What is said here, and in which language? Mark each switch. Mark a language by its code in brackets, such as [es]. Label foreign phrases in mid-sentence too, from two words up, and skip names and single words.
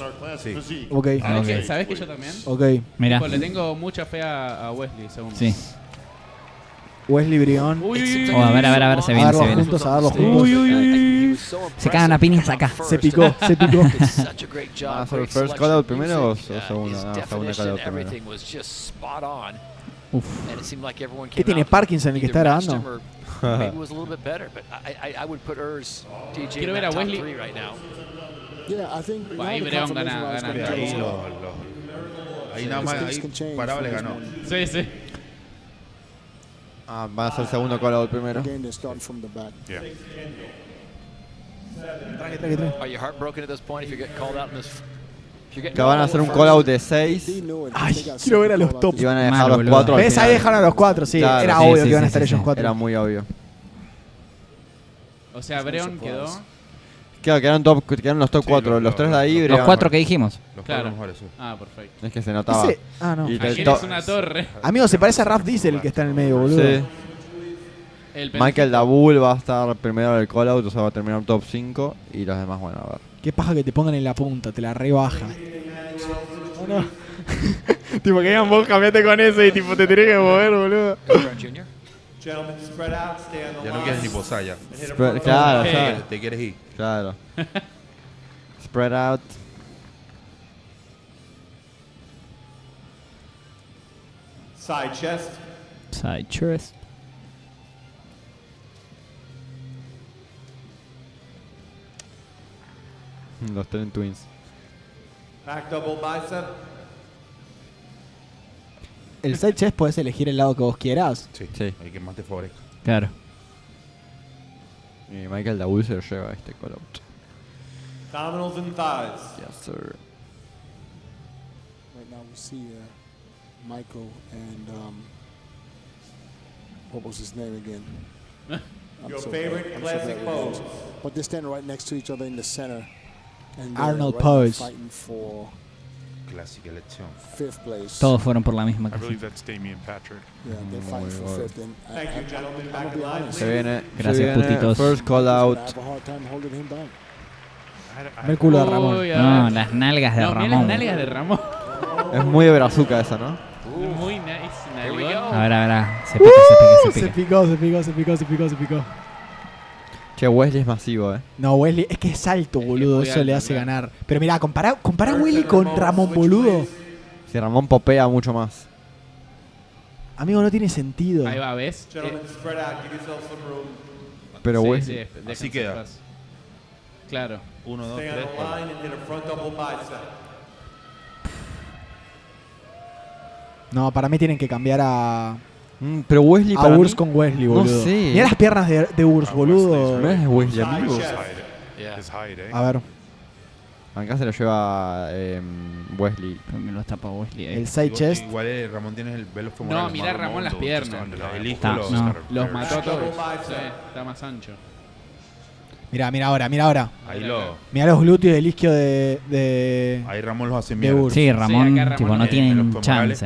[es] Sí. Okay. ¿Sabés que yo también? Ok. Mira. Le tengo mucha fe a Wesley, segundo. Sí. Wesley, Brion. A ver, se viene. A verlos juntos. Se cagan a piñas acá. Se picó. ¿Va a ser el [en] first call out [es] primero o segunda? No, segunda [en] call out [es] primero. Uf. ¿Qué tiene Parkinson el que está grabando? Quiero ver a Wesley. Ahí Brion gana. Ahí nada más, parable ganó. Sí, sí. Va a ser el segundo [en] call out [es] primero. [en] Are you heartbroken at this point if you get called out in this? [es] Que van a hacer un [en] call out [es] de 6. Ay, quiero ver a los top. Y van a dejar los 4. ¿Ves? Ahí dejaron a los 4, sí. Claro, era obvio que iban a estar ellos 4. Era muy obvio. O sea, Brion quedó. Claro, quedaron los top 4. Los 3 de ahí. Los 4 que dijimos. Los Claro. mejores, sí. Ah, perfecto. Es que se notaba. No. Aquel es una torre. Amigo, se parece a Raf Diesel el que está en el medio, boludo. Sí. Michael Dabul va a estar primero en el [en] call out, [es] o sea, va a terminar top 5. Y los demás, bueno, a ver. Qué paja que te pongan en la punta, te la rebaja. No. Tipo, que digan vos cambiate con eso y tipo te tenés que mover, boludo. Ya no quieres ni posar ya. Claro, te quieres ir. Claro. [en] Spread out. Side chest. Side chest. [es] Los Ten Twins. [en] Back double bicep. [es] El [en] side chest [es] puedes elegir el lado que vos quieras. Sí. El que más te favorezca. Claro. Y Michael Dabul se lo lleva este call out. [en] Abdominals and thighs. Yes, sir. Right now we see Michael and what was his name again? Your favorite classic pose. But they're standing right next to each other in the center. And Arnold right pose. Fighting for [es] Clásica elección. [en] 5th place. [es] Todos fueron por la misma [en] I [es] casa. [en] believe that's Damian Patrick. Yeah, they're fighting for 5th. And Thank you, gentlemen. Back be in line. honest. [es] Se viene. Gracias, putitos. First call out. I have a hard time holding him back. Ve el culo de Ramón. Uy, No, las nalgas de no, mirá Ramón. las nalgas de Ramón. Es muy de brazuca esa, ¿no? Muy nice. Nalgón. A ver. Se pica. Se picó. Che, Wesley es masivo, No, Wesley, es que es alto, boludo. muy Eso le alto, hace claro. ganar. Pero mirá, compará Wesley con Ramón, boludo. Si Ramón popea mucho más. Amigo, no tiene sentido. Ahí va, ¿ves? [en] Gentlemen, spread out. Give yourself some room. [es] Pero Sí, Wesley. déjense Así queda. paz. Claro. 1, 2, [en] Stay 3, on the line and hit a front double bicep. [es] No, para mí tienen que cambiar a pero Wesley para Urs mí, con Wesley, boludo. No sé. Mirá las piernas de Urs, boludo. No es Wesley, amigo. A ver. Acá se lo lleva Wesley. Me lo tapa Wesley ahí. El [en] side chest. [es] Igual Ramón tiene el velo femoral. No, mirá Ramón las piernas. Los mató a todos. Sí, está más ancho. Mirá ahora. Ahí lo. Mirá los glúteos del isquio de Ahí Ramón los hace de mierda. Urs. Sí, Ramón, acá tipo, Ramón no tienen los femorales.